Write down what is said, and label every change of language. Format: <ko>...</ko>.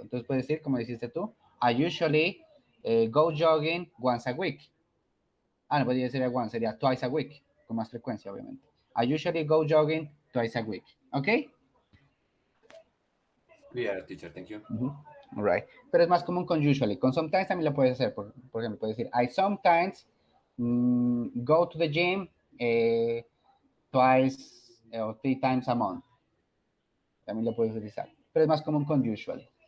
<es>Entonces puedes decir, como dijiste tú,</es> <en>I usually go jogging once a week.</en> <es>No podría ser once, sería twice a week, con más frecuencia, obviamente.</es> <en>I usually go jogging twice a week.</en> <es>¿Ok?</es> <en>Yeah, teacher, thank you. All right.</en> <es>Pero es más común con usually. Con sometimes también lo puedes hacer. Por ejemplo, puedes decir,</es> <en>I sometimes go to the gym twice or 3 times a month.</en> <es>También lo puedes utilizar. Pero es más común con usually.</es>